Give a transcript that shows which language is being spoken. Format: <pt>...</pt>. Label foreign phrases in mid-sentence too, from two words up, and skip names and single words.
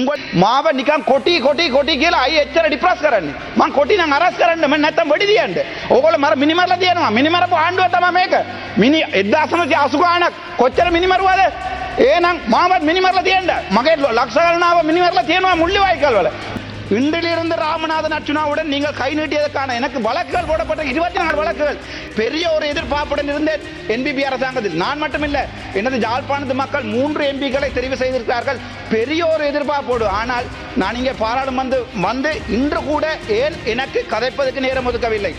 <si>මාව නිකන් කොටි කියලා අය එච්චර ඩිප්‍රස් කරන්නේ. මං කොටි නම් අරස් කරන්න මම නැත්තම් වෙඩි දියන්න. ඕගොල්ලෝ මර මිනිමරලා තියනවා. මිනිමරපු ආණ්ඩුව තමයි මේක. 1980 ගාණක් කොච්චර මිනිමරුවද? එහෙනම් මාවත් මිනිමරලා තියන්න. මගේ ලක්ෂ ගණනාව මිනිමරලා තියනවා මුල්ලිවාய்க்கால் වල.</si> <ta>இன்றிலிருந்து ராமநாதன் அர்ச்சுனாவுடன் நீங்கள் கை நீட்டியதற்கான எனக்கு வழக்குகள் போடப்பட்ட 24 வழக்குகள். பெரிய ஒரு எதிர்பார்ப்புடன் இருந்தேன் என்பிபி அரசாங்கத்தில். நான் மட்டுமில்லை, எனது யாழ்ப்பாணத்து மக்கள் 3 எம்பிக்களை தெரிவு செய்திருக்கிறார்கள். பெரிய ஒரு எதிர்பார்ப்போடு. ஆனால் நான் இங்கே பாராளுமன்றம் வந்து இன்று கூட ஏன் எனக்கு கதைப்பதற்கு நேரம் ஒதுக்கவில்லை?</ta>